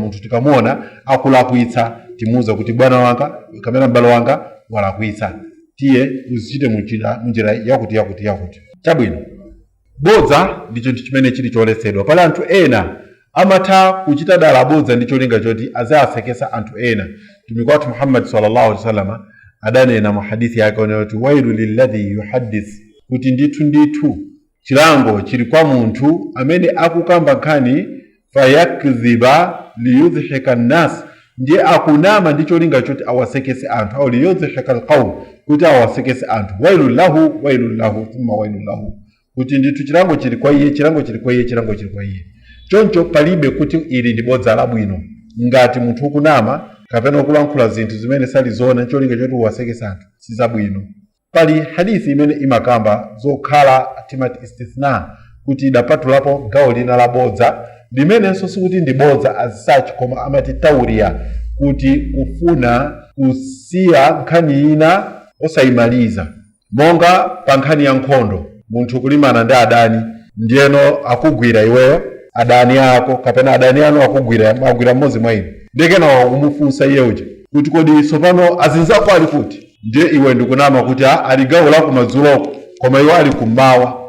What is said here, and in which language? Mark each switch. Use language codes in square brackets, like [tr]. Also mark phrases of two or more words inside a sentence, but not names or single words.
[ny] Munthu tikamuona akulakwitsa timuuza kuti bwana wanga kamera mbalo wanga walakwitsa, tiye uzichite munjira yakuti. Chabwino, bodza ndi chinthu chimene chili choletsedwa. Pali anthu ena amatha kuchita dala bodza ndi cholinga choti azasekesa anthu ena. Mtumiki wathu Muhammad [ar] صلى الله عليه وسلم [ny] adanena mu hadithi yake kuti [ar] ويل للذي يحدث, [ny] kuti ndithu chilango chili kwa munthu amene akukamba nkhani [ar] فيكذب ليضحك الناس, [ny] ndiye akunama ndi cholinga choti awasekese anthu, [ar] أو ليضحك القوم, [ny] kuti awasekese anthu. [ar] ويل له ثم ويل له, [ny] kuti ndithu chilango chili kwa iye, chilango chili kwa iye. Choncho palibe kuti ili ndi bodza labwino ngati munthu ukunama kapena kulankhula zinthu zimene sali zoona cholinga choti uwasekese anthu, sizabwino. Pali hadithi imene imakamba zokhala timati istithna, kuti idapatulapo gawo lina la bodza limenenso sikuti ndi bodza [en] as such, [ny] koma amati tauriya, kuti kufuna kusiya nkhani ina osayimaliza. Monga pa nkhani ya nkhondo, munthu kulimana ndi adani, ndiyeno akugwira iweyo adani ako kapena adani anu akugwira mmodzi mwa inu, ndekena wakumufunsa iye uja kuti kodi sopano azinzako ali kuti, ndiye iwe ndikunama kuti ali gawo la kumadzulo koma iwo ali kummawa.